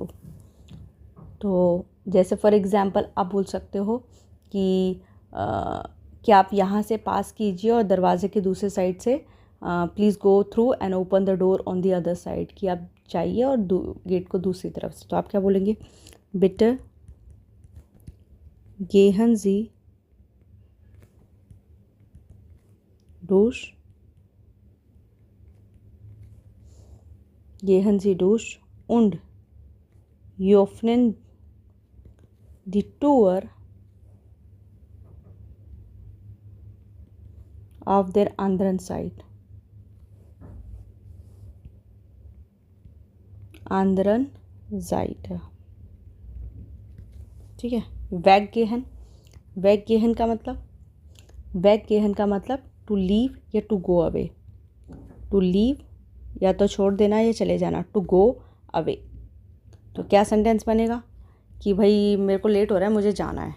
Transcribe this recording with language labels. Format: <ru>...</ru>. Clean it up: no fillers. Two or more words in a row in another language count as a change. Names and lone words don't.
<hi>तो जैसे फॉर एग्ज़ाम्पल आप बोल सकते हो कि आप यहाँ से पास कीजिए और दरवाजे के दूसरे साइड से</hi> <en>please go through and open the door on the other side,</en> <hi>कि आप जाइए और गेट को दूसरी तरफ से। तो आप क्या बोलेंगे?</hi> <de>Bitte gehen Sie durch, gehen Sie durch und öffnen die Tür auf der anderen Seite, anderen Seite,</de> <hi>ठीक है। वेगगेहन, वेगगेहन का मतलब, वेगगेहन का मतलब</hi> <en>to leave</en> <hi>या</hi> <en>to go away. to leave</en> <hi>या तो छोड़ देना या चले जाना,</hi> <en>to go away.</en> <hi>तो क्या सेंटेंस बनेगा कि भाई मेरे को लेट हो रहा है, मुझे जाना है।</hi>